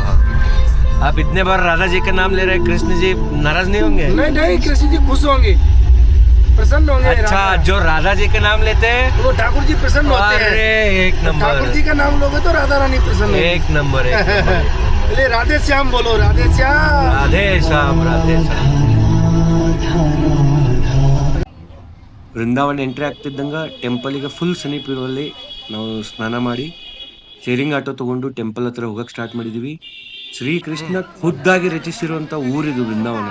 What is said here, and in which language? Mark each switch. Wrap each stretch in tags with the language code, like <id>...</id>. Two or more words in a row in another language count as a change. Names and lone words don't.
<hi>आप इतने बार राधा जी का नाम ले रहे हैं, कृष्ण जी नाराज नहीं होंगे? नहीं नहीं, कृष्ण जी खुश होंगे, प्रसन्न होंगे. अच्छा, जो राधा जी का नाम लेते हैं वो ठाकुर जी प्रसन्न होते हैं. अरे एक नंबर. ठाकुर जी का नाम लोगे तो राधा रानी प्रसन्न होंगे. एक नंबर. बोले राधे श्याम बोलो, राधे श्याम. राधे श्याम.</hi> <kn>ವೃಂದಾವನ್ ಎಂಟ್ರಿ ಆಗ್ತಿದ್ದಂಗ ಟೆಂಪಲಿಗೆ ಫುಲ್ ಸಮೀಪ ಇರುವಲ್ಲಿ ನಾವು ಸ್ನಾನ ಮಾಡಿ</kn> <en>sharing auto</en> <kn>ತಗೊಂಡು ಟೆಂಪಲ್ ಹತ್ರ ಹೋಗಕ್ಕೆ ಸ್ಟಾರ್ಟ್ ಮಾಡಿದೀವಿ. ಶ್ರೀಕೃಷ್ಣ ಖುದ್ದಾಗಿ ರಚಿಸಿರುವಂಥ ಊರಿದು ವೃಂದಾವನ.</kn>